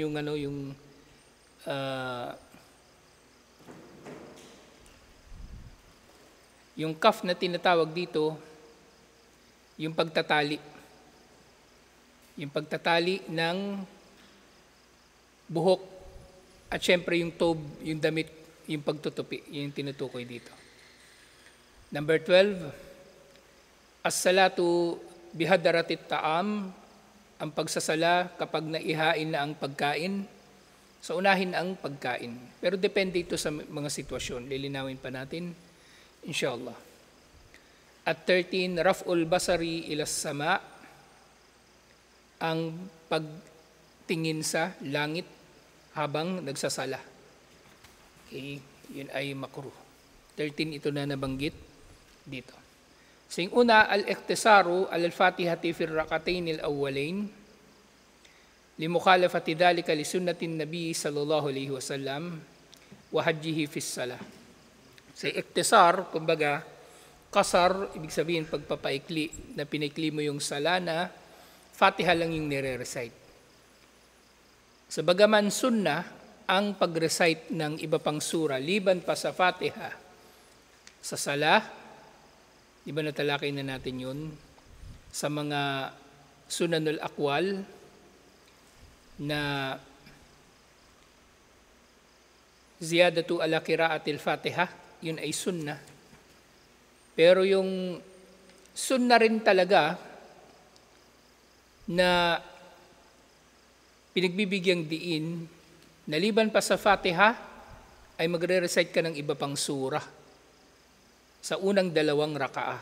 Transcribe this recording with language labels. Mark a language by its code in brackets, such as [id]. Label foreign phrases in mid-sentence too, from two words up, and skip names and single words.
[tl] Ito naman yung Yung kaf na tinatawag dito, yung pagtatali. Yung pagtatali ng buhok at syempre yung tob, yung damit, yung pagtutupi, yung tinutukoy dito. Number 12, [ar] الصلاة بحضرة الطعام, [tl] ang pagsasala kapag naihain na ang pagkain, sa unahin ang pagkain. Pero depende ito sa mga sitwasyon. Lilinawin pa natin, inshallah. At 13, [ar] رفع البصر إلى السماء, [tl] ang pagtingin sa langit habang nagsasala. Okay, yun ay makruh. 13 ito na nabanggit dito. So yung una, [ar] الاقتصار الفاتحة في ركعتين الأوليين لمخالفة ذلك ل سنة النبي صلى الله عليه وسلم و حجه في الصلاة. [tl] Sa iqtisar, kumbaga, kasar, ibig sabihin pagpapaikli, na pinaikli mo yung sala na Fatiha lang yung nire-recite. Sa bagaman sunnah, ang pag-recite ng iba pang sura, liban pa sa Fatiha, sa sala, di ba natalakay na natin yun, sa mga [ar] سنن الأقوال, [tl] na [ar] زيادة على قراءة الفاتحة, [tl] yun ay sunnah. Pero yung sunnah rin talaga na pinagbibigyang diin, naliban pa sa Fatiha, ay magre-recite ka ng iba pang surah sa unang dalawang rakaah.